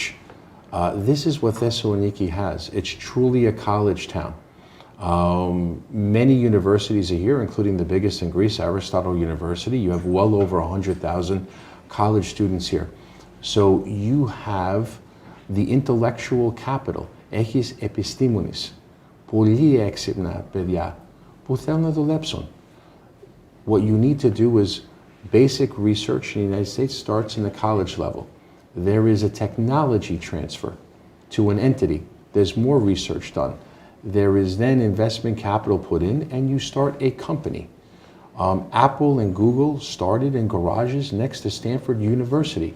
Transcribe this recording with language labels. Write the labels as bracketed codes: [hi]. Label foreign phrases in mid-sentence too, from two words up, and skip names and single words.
[en] This is what Thessaloniki has. It's truly a college town. Many universities are here, including the biggest in Greece, Aristotle University. You have well over 100,000 college students here. So you have the intellectual capital. [el] Έχεις επιστήμονες, πολύ έξυπνα παιδιά που θέλουν να δουλέψουν. [en] What you need to do is basic research in the United States starts in the college level. There is a technology transfer to an entity. There's more research done. There is then investment capital put in, and you start a company. Apple and Google started in garages next to Stanford University.